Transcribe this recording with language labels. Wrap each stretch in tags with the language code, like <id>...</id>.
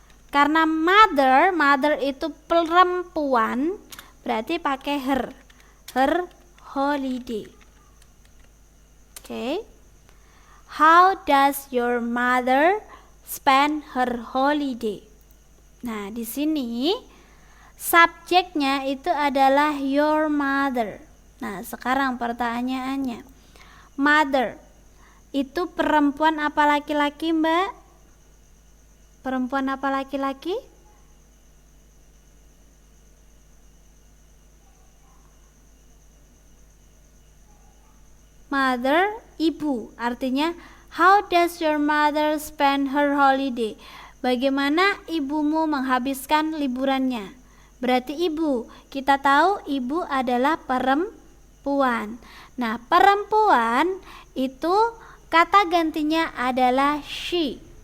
<id>Karena mother itu perempuan, berarti pakai</id> <en>her holiday.</en> <id>Oke.</id> <en>How does your mother spend her holiday?</en> <id>Nah, di sini subjeknya itu adalah</id> <en>your mother.</en> <id>Nah, sekarang pertanyaannya, mother itu perempuan apa laki-laki Mbak? Perempuan apa laki-laki? Mother, ibu. Artinya,</id> <en>how does your mother spend her holiday?</en> <id>Bagaimana ibumu menghabiskan liburannya? Berarti ibu. Kita tahu ibu adalah perempuan. Nah, perempuan itu kata gantinya adalah she.</id>